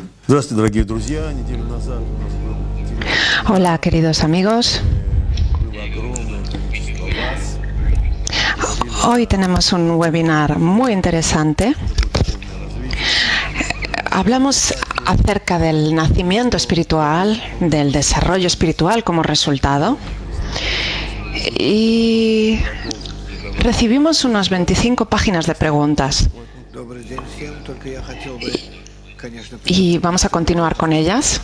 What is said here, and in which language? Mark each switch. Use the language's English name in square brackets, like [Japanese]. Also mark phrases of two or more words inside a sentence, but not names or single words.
[Russian] Здравствуйте, дорогие друзья. Неделю назад у нас был интересный, [Spanish] Hola, queridos amigos. [Russian] было огромное количество вас. [Spanish] Hoy tenemos un webinar muy interesante. [Russian] Духовное развитие. [Spanish] Hablamos acerca del nacimiento espiritual, del desarrollo espiritual como resultado. Y recibimos unas 25 páginas de preguntas. Y vamos a continuar con ellas.